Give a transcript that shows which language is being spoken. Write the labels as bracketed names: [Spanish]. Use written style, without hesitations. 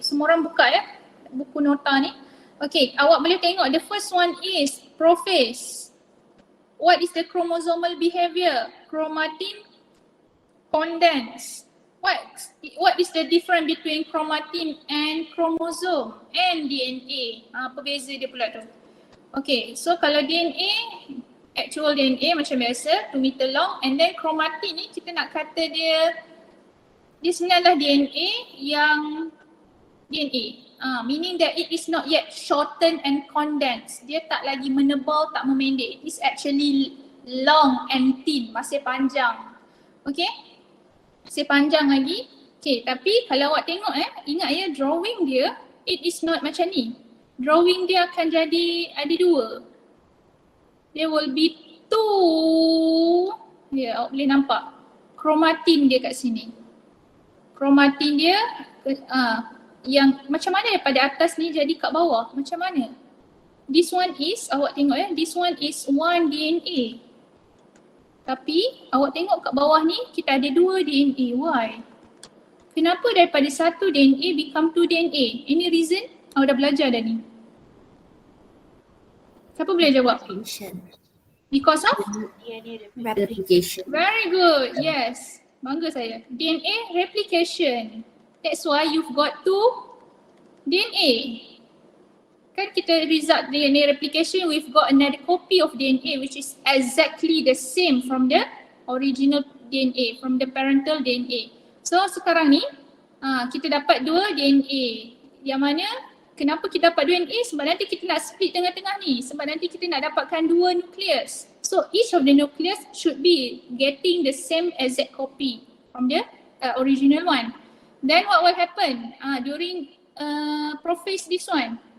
[Malay] Semua orang buka ya buku nota ni. [English] Okay, [Malay] awak boleh tengok [English] the first one is prophase. What is the chromosomal behavior? Chromatin condense. What is the difference between chromatin and chromosome and DNA? [Malay] Apa beza dia pula tu? Okay, so kalau DNA, actual DNA macam biasa, [English] 2 meter long, and then [Malay] chromatin ni kita nak kata dia sebenarnya DNA yang DNA. [English] Meaning that it is not yet shortened and condensed. [Malay] Dia tak lagi menebal, tak memendek. [English] It is actually long and thin, [Malay] masih panjang. Okay? Masih panjang lagi. Okay, tapi kalau awak tengok ingat ya drawing dia, [English] it is not [Malay] macam ni. Drawing dia akan jadi ada 2. [English] There will be 2. [Malay] Ya, awak boleh nampak. Chromatin dia kat sini. Chromatin dia yang macam mana daripada atas ni jadi kat bawah? Macam mana? [English] This one is, [Malay] awak tengok [English] this one is 1 DNA. [Malay] Tapi awak tengok kat bawah ni kita ada 2 DNA. Why? Kenapa daripada 1 DNA become 2 DNA? [English] Any reason? [Malay] Awak dah belajar dah ni. Siapa boleh jawab? [English] Because of? Replication. Very good, yes. [Malay] Bangga saya. [English] DNA replication. That's why you've got 2 DNA. Kan kita result DNA replication, we've got another copy of DNA which is exactly the same from the original DNA, from the parental DNA. [Malay] So sekarang ni kita dapat 2 DNA. Yang mana kenapa kita dapat 2 DNA? Sebab nanti kita nak split tengah-tengah ni. Sebab nanti kita nak dapatkan 2 nucleus. [English] So each of the nucleus should be getting the same exact copy from the original one. Then what will happen during prophase this one?